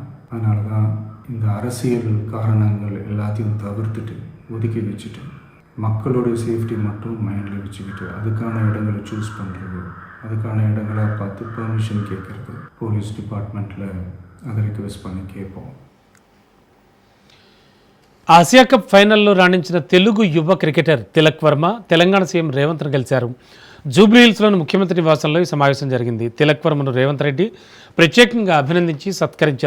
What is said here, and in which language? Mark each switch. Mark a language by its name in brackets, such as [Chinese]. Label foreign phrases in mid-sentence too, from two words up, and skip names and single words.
[Tamil] அதனால தான் இந்த அரசியல் காரணங்கள் எல்லாத்தையும் தவிர்த்துட்டு ஒதுக்கி வச்சுட்டு மக்களோட சேஃப்டி மட்டும் மைண்டில் வச்சுக்கிட்டு அதுக்கான இடங்களை சூஸ் பண்ணுறது, அதுக்கான இடங்களை பார்த்து பெர்மிஷன் கேட்குறது, [English] police department [Tamil] அதை రిక్వెస్ట్ பண்ணி கேட்போம். [Telugu] ఆసియా కప్ ఫైనల్లో రాణించిన తెలుగు యువ క్రికెటర్ తిలక్ వర్మ తెలంగాణ సీఎం రేవంత్ను కలిశారు. జూబ్లీహిల్స్లోని ముఖ్యమంత్రి నివాసంలో ఈ సమావేశం జరిగింది. తిలక్ వర్మను రేవంత్ రెడ్డి ప్రత్యేకంగా అభినందించి సత్కరించారు.